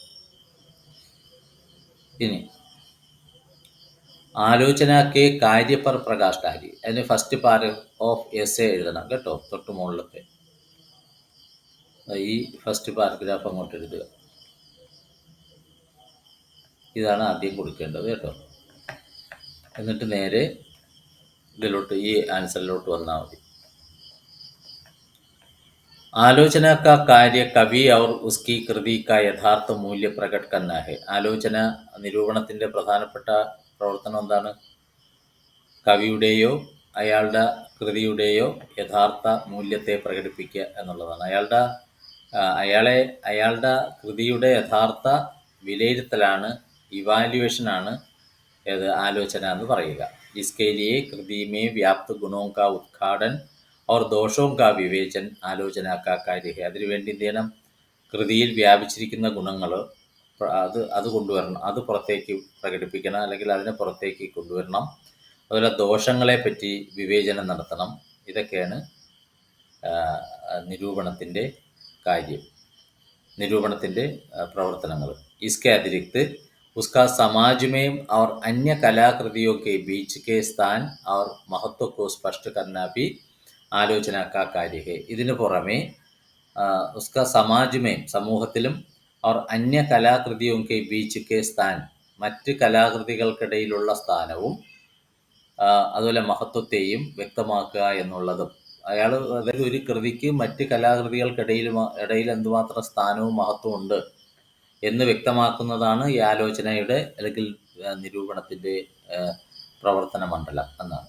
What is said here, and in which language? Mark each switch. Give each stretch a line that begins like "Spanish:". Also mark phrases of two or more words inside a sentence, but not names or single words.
Malayalam: ഇനി
Hindi: आलोचना के कार्य पर प्रकाश डाली,
Malayalam: അതിന്
English: first part of essay
Malayalam: എഴുതണം കേട്ടോ, തൊട്ട് മുകളിലത്തെ ഈ
English: first paragraph
Malayalam: അങ്ങോട്ട് എഴുതുക. ഇതാണ് ആദ്യം കൊടുക്കേണ്ടത് കേട്ടോ. എന്നിട്ട് നേരെ ഇതിലോട്ട് ഈ ആൻസറിലോട്ട് വന്നാൽ മതി.
Hindi: आलोचना का कार्य कवि और उसकी कृति का यथार्थ मूल्य प्रकट करना है.
Malayalam: ആലോചന നിരൂപണത്തിൻ്റെ പ്രധാനപ്പെട്ട പ്രവർത്തനം എന്താണ്? കവിയുടെയോ അയാളുടെ കൃതിയുടെയോ യഥാർത്ഥ മൂല്യത്തെ പ്രകടിപ്പിക്കുക എന്നുള്ളതാണ്. അയാളുടെ കൃതിയുടെ യഥാർത്ഥ വിലയിരുത്തലാണ്, ഇവാലുവേഷനാണ് ഏത് ആലോചന എന്ന് പറയുക.
Hindi: इसके लिए कृति में व्याप्त गुणों का उद्घाटन और दोषों का विवेचन आलोचना का कार्य है.
Malayalam: അതിനുവേണ്ടി എന്ത് ചെയ്യണം? കൃതിയിൽ വ്യാപിച്ചിരിക്കുന്ന ഗുണങ്ങൾ അത് കൊണ്ടുവരണം, അത് പുറത്തേക്ക് പ്രകടിപ്പിക്കണം, അല്ലെങ്കിൽ അതിനെ പുറത്തേക്ക് കൊണ്ടുവരണം. അതുപോലെ ദോഷങ്ങളെ പറ്റി വിവേചനം നടത്തണം. ഇതൊക്കെയാണ് നിരൂപണത്തിൻ്റെ കാര്യം, നിരൂപണത്തിൻ്റെ പ്രവർത്തനങ്ങൾ.
Hindi: इसके अतिरिक्त उसका समाज में और अन्य कलाकृतियों के बीच के स्थान और महत्व को स्पष्ट करना भी ആലോചന का कार्य है.
Malayalam: ഇതിനു പുറമെ
Hindi: उसका समाज में സമൂഹത്തിലും और अन्य कलाकृतियों के बीच के स्थान,
Malayalam: മറ്റ് കലാകൃതികൾക്കിടയിലുള്ള സ്ഥാനവും അതുപോലെ മഹത്വത്തെയും വ്യക്തമാക്കുക എന്നുള്ളതും. അതായത് ഒരു കൃതിക്ക് മറ്റ് കലാകൃതികൾക്കിടയിൽ എന്തുമാത്രം സ്ഥാനവും മഹത്വവും ഉണ്ട് എന്ന് വ്യക്തമാക്കുന്നതാണ് ഈ ആലോചനയുടെ അല്ലെങ്കിൽ നിരൂപണത്തിൻ്റെ പ്രവർത്തന മണ്ഡലം എന്നാണ്.